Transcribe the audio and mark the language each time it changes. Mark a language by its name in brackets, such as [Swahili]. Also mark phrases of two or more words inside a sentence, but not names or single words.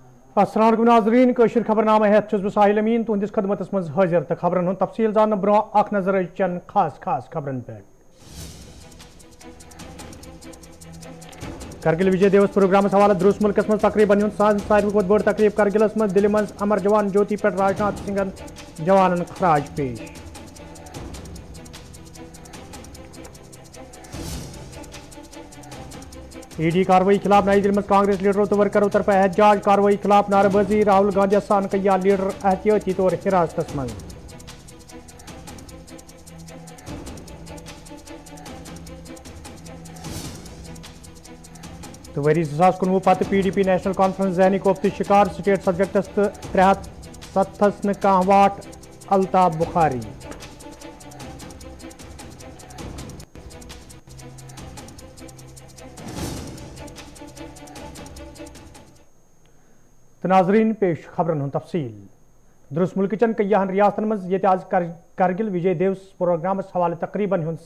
[Kashmiri] अस्सलाम वालेकुम नाज़रीन कशर खबरनामा हेत छुस बह साहिल अमीन तुहंदिस खदमतस मज हाजिर तो खबरन हुंद तफसील जान ब्रो अख नजर चन खास खबरन पे। करगिल विजय दिवस प्रोग्राम हवाले दुरुस्त मुल्कस मज तकरीबन सारी खुद बड़ तकरीब करगिलस मज दिल्ली मज अमर जवान ज्योति पे राजनाथ सिंहन जवानन खराज पेश। ईडी कार्रवाई खिलाफ नई दिल्ली में कांग्रेस लीडरों तो वर्करों तरफ एहतजाज कार्रवाई खिलाफ नारेबाजी राहुल गांधी सान कया लीडर एहतियाती तौर हिरासत मज। तो वरी 2019 पत PDP नेशनल कॉन्फ्रेंस जहनी कोफ्त शिकार स्टेट सब्जेक्टस तो 307 न कह वाट अल्ताफ बुखारी। तो नाजरीन पेश खबरन हुंद तफसील दुरुस्त मुल्क चन कयाहन रियासतन मज ये आज करगिल विजय दिवस प्रोग्रामस हवाले तकरीबन हुंद